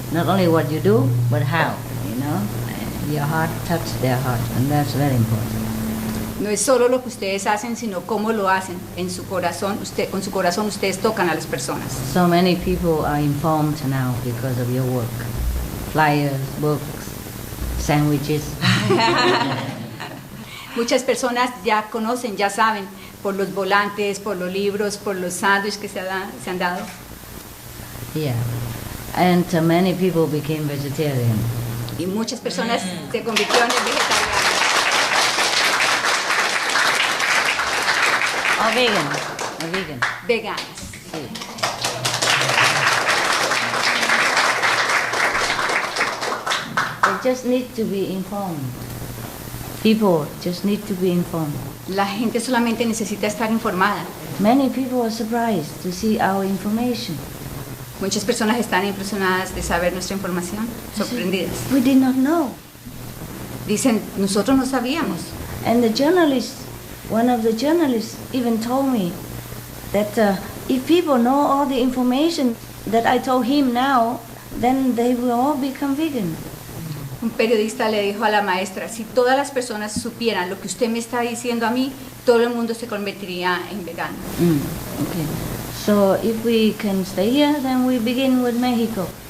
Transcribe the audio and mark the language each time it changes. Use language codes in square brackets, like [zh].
[en] Not only what you do, but how, you know? Your heart touched their heart, and that's very important. [es] No es solo lo que ustedes hacen, sino cómo lo hacen. En su corazón, con su corazón ustedes tocan a las personas. [en] So many people are informed now because of your work. Flyers, books, sandwiches. [es] Muchas personas ya conocen, ya saben, por los volantes, por los libros, por los sándwiches que se han dado. [en] Yeah. And many people became vegetarian. [es] Y muchas personas se convirtieron en vegetarianas. [en] Or vegan. Or vegan. [es] Veganas. Sí. [en] They just need to be informed. People just need to be informed. [es] La gente solamente necesita estar informada. [en] Many people are surprised to see our information. [es] Muchas personas están impresionadas de saber nuestra información, sorprendidas. [en] We did not know. [es] Dicen, nosotros no sabíamos. [en] And the journalist, one of the journalists even told me that if people know all the information that I told him now, then they will all become vegan. [es] Un periodista le dijo a la maestra, si todas las personas supieran lo que usted me está diciendo a mí, todo el mundo se convertiría en vegano. [en] Okay. So if we can stay here, then we begin with Mexico.